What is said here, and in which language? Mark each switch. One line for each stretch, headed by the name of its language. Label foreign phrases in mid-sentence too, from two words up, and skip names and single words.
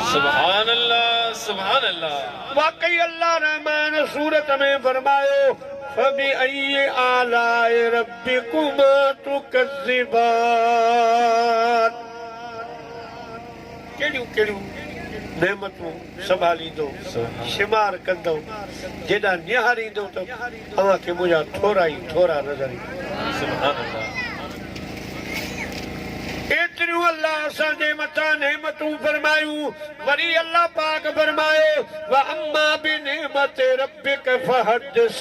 Arabic: سبحان الله، سبحان الله.
Sindhi: वाकई अल्लाह रहमान सूरत में फरमायो
Arabic: فبأي آلاء ربكما تكذبان.
Sindhi: कहिड़ियूं कहिड़ियूं नेमतूं संभालींदो, शुमार कंदो, जेॾा निहारींदो त अव्हां खे मुंहिंजा थोरा ई थोरा नज़र ईंदा।
Arabic: سبحان الله.
Sindhi: एतिरियूं अल्लाह असांजे मथां नेमतूं फरमायूं, वरी अल्लाह पाक फरमायो
Arabic: وأما بنعمة ربك فحدث.